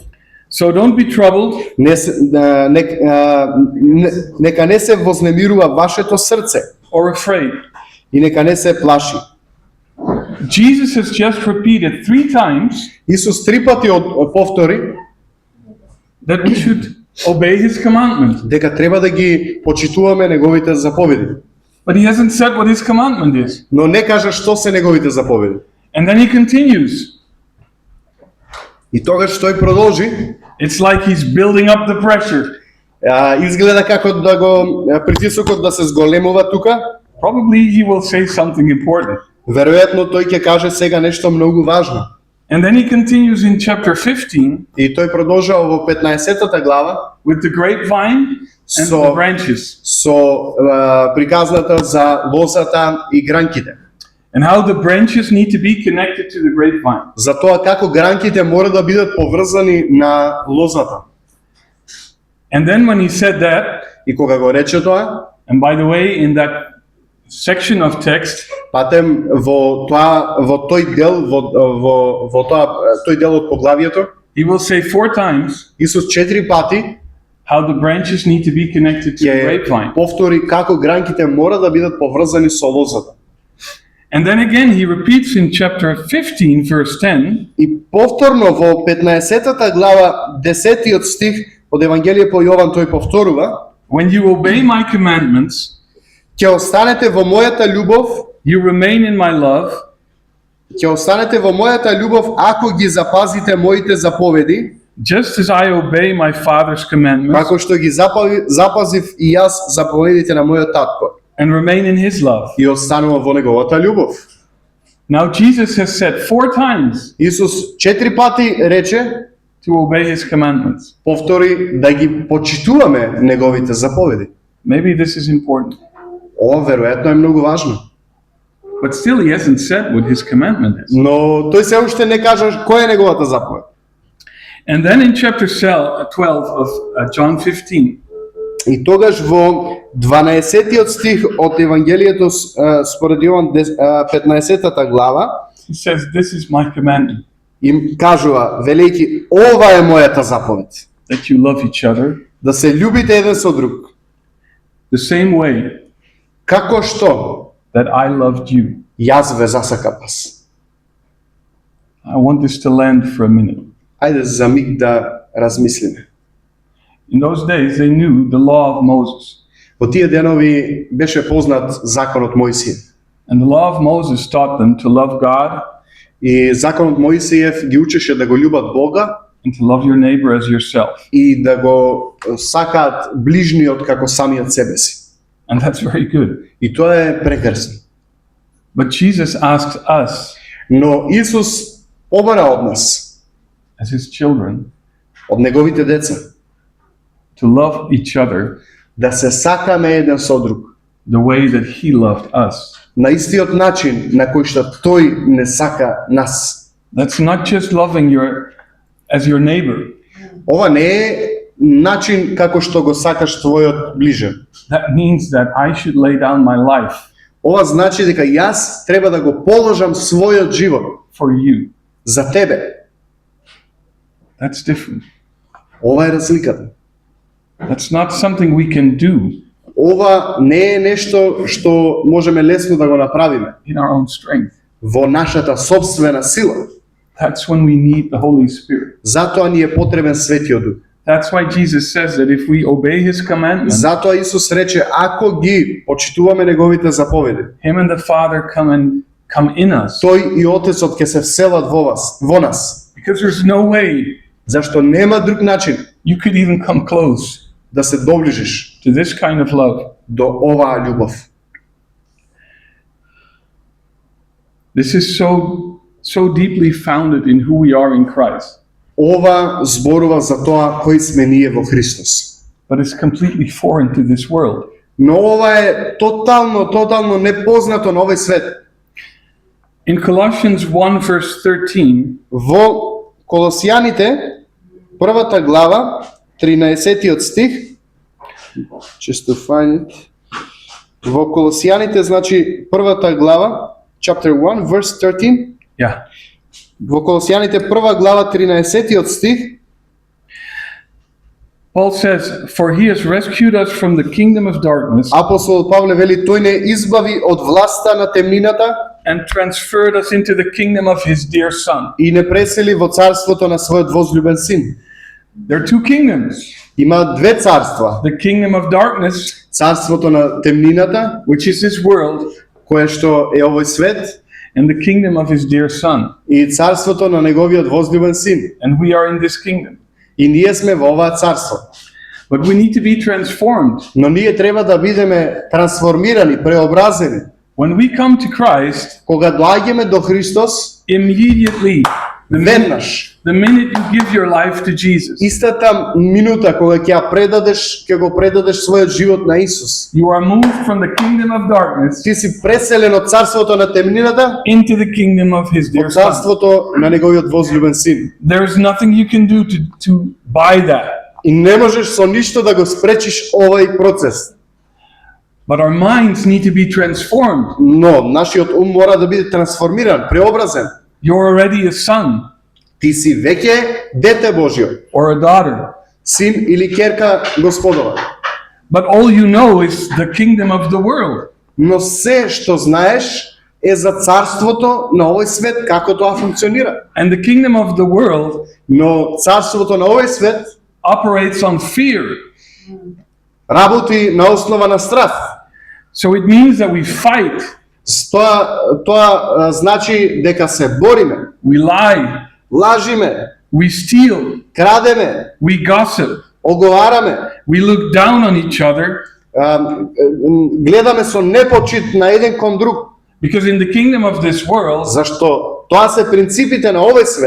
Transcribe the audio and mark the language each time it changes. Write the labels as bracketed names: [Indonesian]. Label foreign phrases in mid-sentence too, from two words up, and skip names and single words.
[English] So don't be troubled, [Macedonian] Нека не се вознемирува вашето срце [English] or afraid. [Macedonian] и нека не се плаши. [English] Jesus has just repeated 3 times [Macedonian] Исус 3 пати повтори [English] that we should obey his commandment. [Macedonian] дека треба да ги почитуваме неговите заповеди. [English] But he hasn't said what his commandment is. [Macedonian] Но не кажа што се неговите заповеди. [English] And then he continues. [Macedonian] И тогаш тој продолжи, [English] It's like he's building up the pressure. [Macedonian] изгледа како да го притисокот да се зголемува тука. [English] Probably he will say something important. [Macedonian] Веројатно тој ќе каже сега нешто многу важно. [English] And then he continues in chapter 15 [Macedonian] И тој продолжава во 15-тата глава [English] with the grapevine and So- the branches, [Macedonian] со приказната за лозата и гранките. [English] and how the branches need to be connected to the grapevine. [Macedonian] За тоа како гранките мора да бидат поврзани на лозата. [English] And then when he said that, [Macedonian] И кога го рече тоа, [English] and by the way, in that section of text, [Macedonian] патем во тој дел во тој дел од поглавието, [English] he will say 4 times [Macedonian] Исус 4 пати [English] how the branches need to be connected to the [Macedonian] ја [English] grapevine. [Macedonian] повтори како гранките мора да бидат поврзани со лозата. [English] And then again, he repeats in chapter 15, verse 10, [Macedonian] И повторно во 15-тата глава 10-тиот стих од Евангелие по Јован тој повторува: [English] when you obey my commandments, [Macedonian] ќе останете во мојата љубов, [English] you remain in my love, [Macedonian] ќе останете во мојата љубов ако ги запазите моите заповеди, [English] just as I obey my Father's commandments [Macedonian] како што ги запазив и јас заповедите на мојот татко, [English] and remain in his love. [Macedonian] и останувам во неговата љубов. [English] Now, Jesus has said 4 times [Macedonian] Исус 4 пати рече, [English] to obey his commandments. [Macedonian] повтори да ги почитуваме неговите заповеди. [English] Maybe this is important, [Macedonian] Ова веројатно е многу важно. [English] but still, he hasn't said what his commandment is. [Macedonian] Но тој се уште не кажа која е неговата заповед. [English] And then in chapter 12 of John 15, [Macedonian] И тогаш во 12-тиот стих од Евангелието според Јован 15-тата глава [English] he says, "This is my commandment, [Macedonian] им кажува, велејќи, ова е мојата заповед, [English] that you love each other [Macedonian] да се љубите еден со друг, [English] the same way [Macedonian] како што [English] that I loved you." [Macedonian] јас ве засакав вас. [English] I want this to land for a minute. [Macedonian] Ајде за миг да размислиме. [English] In those days, they knew the law of Moses. [Macedonian] Во тие денови беше познат законот Мојсиев. [English] And the law of Moses taught them to love God [Macedonian] И законот Мојсиев ги учеше да го љубат Бога [English] and to love your neighbor as yourself. [Macedonian] и да го сакаат ближниот како самиот себе си. [English] And that's very good. [Macedonian] И тоа е прекрасно. [English] But Jesus asks us, [Macedonian] Но Исус побара од нас, [English] as his children, [Macedonian] од неговите деца, [English] to love each other [Macedonian] да се сакаме еден со друг, [English] the way that he loved us. [Macedonian] на истиот начин на кој што тој не сака нас. [English] That's not just loving as your neighbor. [Macedonian] Ова не е начин како што го сакаш твојот ближен. [English] That means that I should lay down my life [Macedonian] Ова значи дека јас треба да го положам својот живот [English] for you. [Macedonian] за тебе. [English] That's different. [Macedonian] Ова е разликата. [English] That's not something we can do [Macedonian] Ова не е нешто што можеме лесно да го направиме [English] in our own strength. [Macedonian] во нашата собствена сила. [English] That's when we need the Holy Spirit. [Macedonian] Затоа ни е потребен Светиот Дух. [English] That's why Jesus says that if we obey his commandments, [Macedonian] Затоа Исус рече, ако ги почитуваме неговите заповеди, [English] him and the Father come in us. [Macedonian] тој и Отецот ќе се вселат во нас. [English] Because there's no way [Macedonian] Зашто нема друг начин [English] you could even come close [Macedonian] да се доближиш [English] to this kind of love. [Macedonian] до оваа љубов. [English] This is so deeply founded in who we are in Christ, [Macedonian] Ова зборува за тоа кои сме ние во Христос. [English] but it's completely foreign to this world. [Macedonian] Но ова е тотално непознато на овој свет. [English] In Colossians 1 verse 13, [Macedonian] Во Колосијаните, првата глава, 13-тиот стих, [English] just to find it. [Macedonian] Во Колосијаните, значи, првата глава, [English] chapter 1, verse 13. yeah, [Macedonian] Во Колосијаните, прва глава, 13-тиот стих, [English] Paul says, "For he has rescued us from the kingdom of darkness [Macedonian] апостол Павле вели, тој не избави од власта на темнината [English] and transferred us into the kingdom of his dear Son." [Macedonian] и не пресели во царството на својот возлюбен син. [English] There are 2 kingdoms. [Macedonian] Има две царства. [English] The kingdom of darkness, [Macedonian] Царството на темнината, [English] which is this world, [Macedonian] кое што е овој свет, [English] and the kingdom of his dear Son. [Macedonian] и царството на неговиот возлюбен син. [English] And we are in this kingdom. [Macedonian] И ние сме во оваа царство. [English] But we need to be transformed. [Macedonian] Но ние треба да бидеме трансформирани, преобразени. [English] When we come to Christ, [Macedonian] Кога доаѓаме до Христос, [English] immediately [Macedonian] Веднаш. [English] The minute you give your life to Jesus, [Macedonian] Истата минута кога ќе го предадеш својот живот на Исус, [English] you are moved from the kingdom of darkness [Macedonian] ти си преселен од царството на темнината [English] into the kingdom of his dear [Macedonian] од [English] son. [Macedonian] царството на неговиот возлюбен син. [English] There is nothing you can do to buy that. [Macedonian] И не можеш со ништо да го спречиш овој процес. [English] But our minds need to be transformed. [Macedonian] Но нашиот ум мора да биде трансформиран, преобразен. [English] You're already a son [Macedonian] Ти си веќе дете Божјо, [English] or a daughter. [Macedonian] син или ќерка Господова. [English] But all you know is the kingdom of the world. [Macedonian] Но се што знаеш е за царството на овој свет, како тоа функционира. [English] And the kingdom of the world [Macedonian] Но царството на овој свет [English] operates on fear. [Macedonian] работи на основа на страх. [English] So it means that we fight, [Macedonian] Тоа значи дека се бориме, [English] we lie, [Macedonian] лажиме, [English] we steal, [Macedonian] крадеме, [English] we gossip, [Macedonian] оговараме, [English] we look down on each other. [Macedonian] гледаме со непочит на еден кон друг, [English] Because in the kingdom of this world, [Macedonian] зашто тоа се принципите на овој свет.